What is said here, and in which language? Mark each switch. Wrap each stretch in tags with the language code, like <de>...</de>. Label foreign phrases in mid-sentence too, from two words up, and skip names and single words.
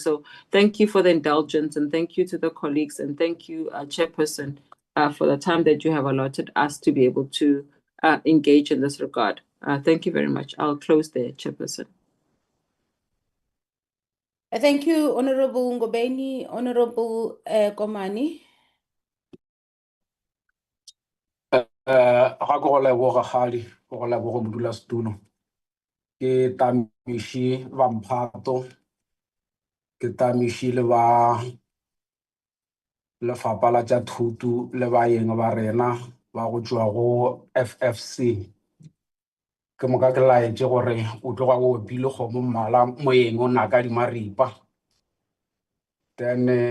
<en>So thank you for the indulgence, and thank you to the colleagues, and thank you, Chairperson, for the time that you have allotted us to be able to engage in this regard. Thank you very much. I'll close there, Chairperson. Thank you, Honorable Ngobeni. Honorable Komani.</en> <nso>Ga go leboga gadi go leboga modulasetulo ke tamiši ba mphato ke tamiši le ba lefapha la tša thuto le baeng ba rena ba go tšwa go FFC ke moka ke laetse gore o tloga o opile kgomo mmala moeng o naka dimaripa then</nso>